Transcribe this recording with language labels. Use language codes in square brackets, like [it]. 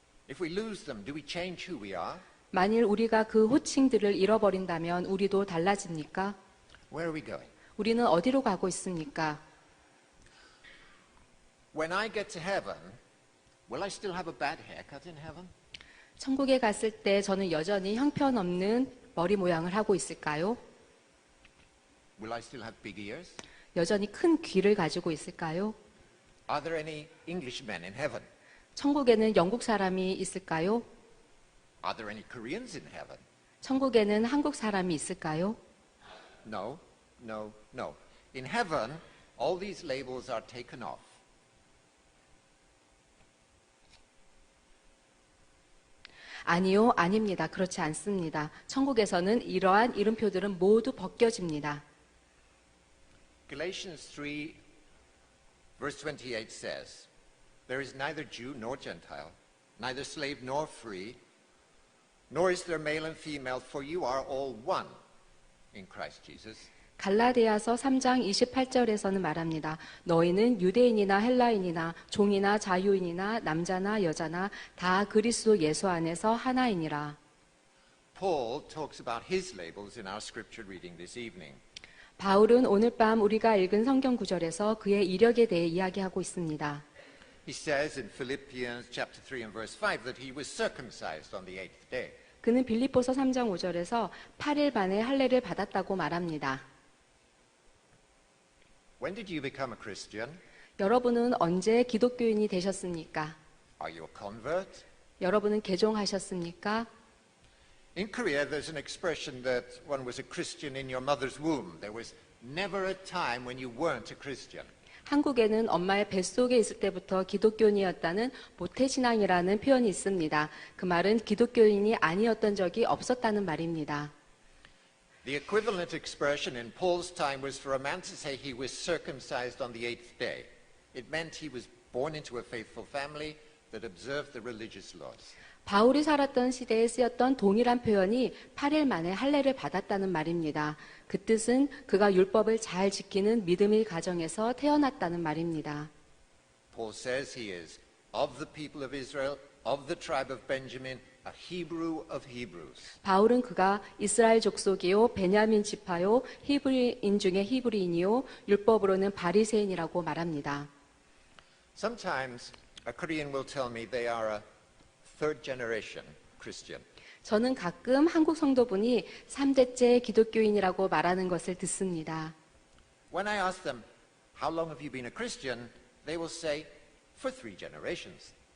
[en] If we lose them, do we change who we are? [ko] 만일 우리가 그 호칭들을 잃어버린다면 우리도 달라집니까? [en] Where are we going? [ko] 우리는 어디로 가고 있습니까? [en] When I get to heaven, will I still have a bad haircut in heaven? [ko] 천국에 갔을 때 저는 여전히 형편없는 머리 모양을 하고 있을까요? [en] Will I still have big ears? [ko] 여전히 큰 귀를 가지고 있을까요? [en] Are there any Englishmen in heaven? [ko] 천국에는 영국 사람이 있을까요? [en] Are there any Koreans in heaven? [ko] 천국에는 한국 사람이 있을까요? [en] No, no, no. In heaven, all these labels are taken off. [ko] 아니요, 아닙니다. 그렇지 않습니다. 천국에서는 이러한 이름표들은 모두 벗겨집니다. [en] Galatians 3, verse 28 says, There is neither Jew nor Gentile, neither slave nor free, nor is there male and female, for you are all one in Christ Jesus. [ko] 갈라디아서 3장 28절에서는 말합니다. 너희는 유대인이나 헬라인이나 종이나 자유인이나 남자나 여자나 다 그리스도 예수 안에서 하나이니라. [en] Paul talks about his labels in our scripture reading this evening. [ko] 바울은 오늘 밤 우리가 읽은 성경 구절에서 그의 이력에 대해 이야기하고 있습니다. [en] He says in Philippians chapter 3 and verse 5 that he was circumcised on the 8th day. [ko] 그는 빌립보서 3장 5절에서 8일 만에 할례를 받았다고 말합니다. [en] When did you become a Christian? [ko] 여러분은 언제 기독교인이 되셨습니까? [en] Are you a convert? [ko] 여러분은 개종하셨습니까? [en] In Korea, there's an expression that one was a Christian in your mother's womb. There was never a time when you weren't a Christian. [ko] 한국에는 엄마의 뱃속에 있을 때부터 기독교인이었다는 모태신앙이라는 표현이 있습니다. 그 말은 기독교인이 아니었던 적이 없었다는 말입니다. [en] The equivalent expression in Paul's time was for a man to say he was circumcised on the 8th day. It meant he was born into a faithful family that observed the religious laws. [ko] 바울이 살았던 시대에 쓰였던 동일한 표현이 8일 만에 할례를 받았다는 말입니다. 그 뜻은 그가 율법을 잘 지키는 믿음의 가정에서 태어났다는 말입니다. [en] Paul says he is of the people of Israel, of the tribe of Benjamin, a Hebrew of Hebrews. [ko] 바울은 그가 이스라엘 족속이요 베냐민 지파요 히브리인 중에 히브리인이요 율법으로는 바리새인이라고 말합니다. [en] Sometimes a Korean will tell me they are a third generation Christian. [ko] 저는 가끔 한국 성도분이 3대째 기독교인이라고 말하는 것을 듣습니다. [en] When I ask them, how long have you been a Christian? They will say, for 3 generations.